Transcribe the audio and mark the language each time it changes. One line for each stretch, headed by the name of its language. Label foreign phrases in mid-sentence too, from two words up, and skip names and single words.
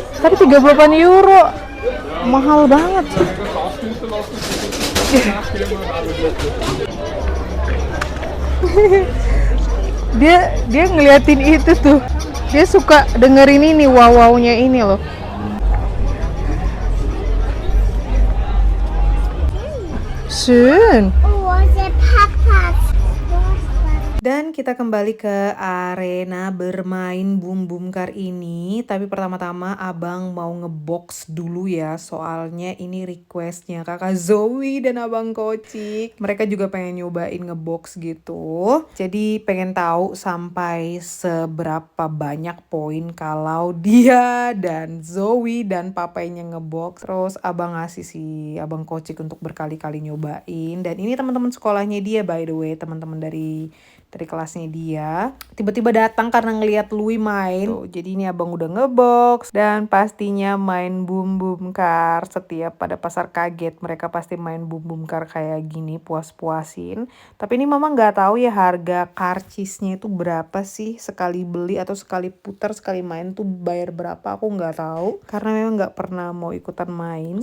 Indonesian: Tapi 38 euro. Mahal banget sih. Dia ngeliatin itu tuh. Dia suka dengerin ini wow-wownya ini loh.
German: Schön. Oh, der Papas.
Indonesian: Dan kita kembali ke arena bermain boom boom car ini. Tapi pertama-tama abang mau ngebox dulu ya. Soalnya ini requestnya kakak Zoe dan abang Kocik. Mereka juga pengen nyobain ngebox gitu. Jadi pengen tahu sampai seberapa banyak poin kalau dia dan Zoe dan papainya ngebox. Terus abang ngasih si abang Kocik untuk berkali-kali nyobain. Dan ini teman-teman sekolahnya dia,
English: by the way,
Indonesian: teman-teman dari kelasnya dia tiba-tiba datang karena ngelihat Louis main. Tuh, jadi ini abang udah ngebox dan pastinya main boom boom car. Setiap pada pasar kaget mereka pasti main boom boom car kayak gini, puas-puasin. Tapi ini mama nggak tahu ya harga karcisnya itu berapa sih, sekali beli atau sekali putar sekali main tuh bayar berapa, aku nggak tahu karena memang nggak pernah mau ikutan main.